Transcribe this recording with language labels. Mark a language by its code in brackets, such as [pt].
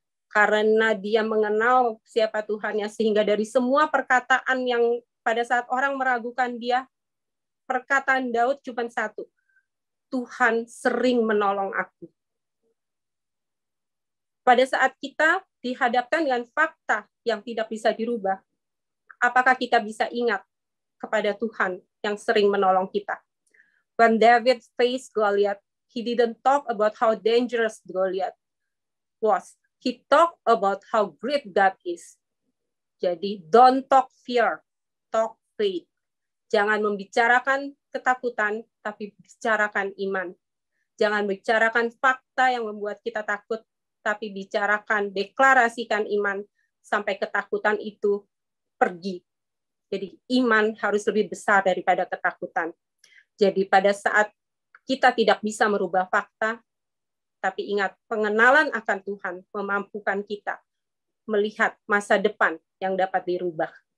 [id] Karena dia mengenal siapa Tuhannya, sehingga dari semua perkataan yang pada saat orang meragukan dia, perkataan Daud cuma satu, Tuhan sering menolong aku. Pada saat kita dihadapkan dengan fakta yang tidak bisa dirubah, apakah kita bisa ingat kepada Tuhan yang sering menolong kita? [en] When David faced Goliath, he didn't talk about how dangerous Goliath was. He talked about how great God is. [id] Jadi, [en] don't talk fear, talk faith. [id] Jangan membicarakan ketakutan, tapi bicarakan iman. Jangan bicarakan fakta yang membuat kita takut, tapi bicarakan, deklarasikan iman, sampai ketakutan itu pergi. Jadi, iman harus lebih besar daripada ketakutan. Jadi, pada saat kita tidak bisa merubah fakta, tapi ingat, pengenalan akan Tuhan memampukan kita melihat masa depan yang dapat dirubah.